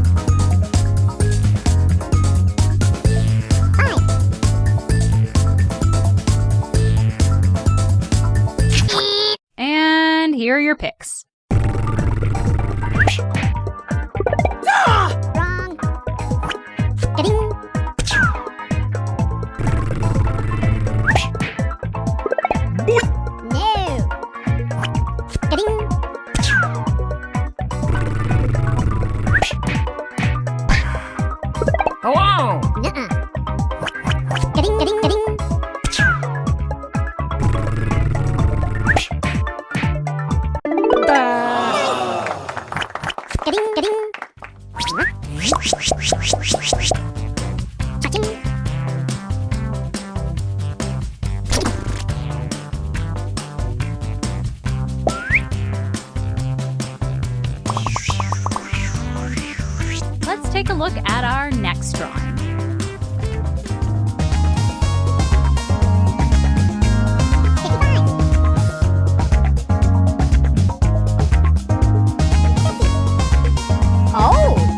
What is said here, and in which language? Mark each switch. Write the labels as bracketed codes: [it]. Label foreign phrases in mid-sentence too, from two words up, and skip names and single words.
[en] And here are your picks. Wrong. Ka-ding. No. Ka-ding. Hello! Nuh-uh. Ka-ding, ka-ding, ka-ding. Ka-ding, ka-ding. Cha-ching. Let's take a look at our next drawing. Oh!